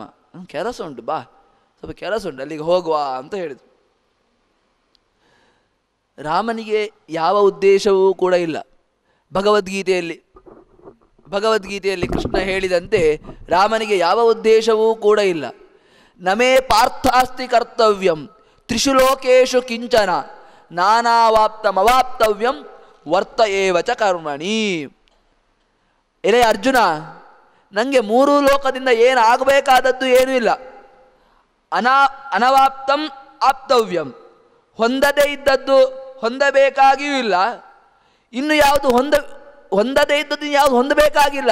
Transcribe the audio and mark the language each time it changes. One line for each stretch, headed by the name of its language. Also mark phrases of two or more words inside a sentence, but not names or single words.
Kannada: ಕೆಲಸ ಉಂಟು, ಬಾ, ಸ್ವಲ್ಪ ಕೆಲಸ ಉಂಟು, ಅಲ್ಲಿಗೆ ಹೋಗುವ ಅಂತ ಹೇಳಿದರು. ರಾಮನಿಗೆ ಯಾವ ಉದ್ದೇಶವೂ ಕೂಡ ಇಲ್ಲ. ಭಗವದ್ಗೀತೆಯಲ್ಲಿ ಕೃಷ್ಣ ಹೇಳಿದಂತೆ ರಾಮನಿಗೆ ಯಾವ ಉದ್ದೇಶವೂ ಕೂಡ ಇಲ್ಲ.
Sanskrit: ನಮೇ ಪಾರ್ಥಾಸ್ತಿ ಕರ್ತವ್ಯಂ ತ್ರಿಷು ಲೋಕೇಶು ಕಿಂಚನ ನಾನಾವಾಪ್ತಮವಾಪ್ತವ್ಯಂ ವರ್ತ ಏವಚ ಕರ್ಮಣಿ.
Kannada: ಎಲೆ ಅರ್ಜುನ, ನನಗೆ 3 ಲೋಕದಿಂದ ಏನು ಆಗಬೇಕಾದದ್ದು ಏನೂ ಇಲ್ಲ.
Sanskrit: ಅನವಾಪ್ತಂ ಆಪ್ತವ್ಯಂ,
Kannada: ಹೊಂದದೇ ಇದ್ದದ್ದು ಹೊಂದಬೇಕಾಗಿಯೂ ಇಲ್ಲ. ಇನ್ನು ಯಾವುದು ಹೊಂದದೇ ಇದ್ದದ್ದು ಯಾವುದು ಹೊಂದಬೇಕಾಗಿಲ್ಲ.